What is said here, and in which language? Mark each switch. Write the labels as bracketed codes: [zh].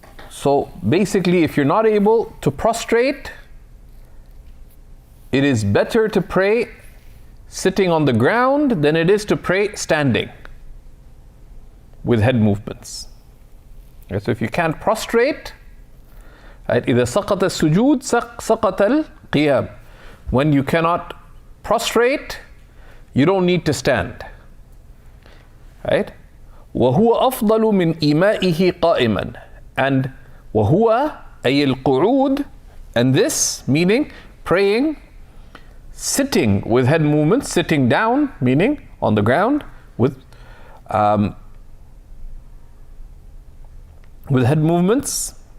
[en] So basically, if you're not able to prostrate, it is better to pray sitting on the ground than it is to pray standing with head movements. Right? So if you can't prostrate, right, [ar] إذا سقط السجود سقط القيام. [en] When you cannot prostrate, you don't need to stand. Right? [ar] وَهُوَ أَفْضَلُ مِنْ إِيمَائِهِ قَائِمًا. [en] And [ar] وَهُوَ أي القعود, [en] and this meaning praying sitting with head movements, sitting down meaning on the ground with head movements.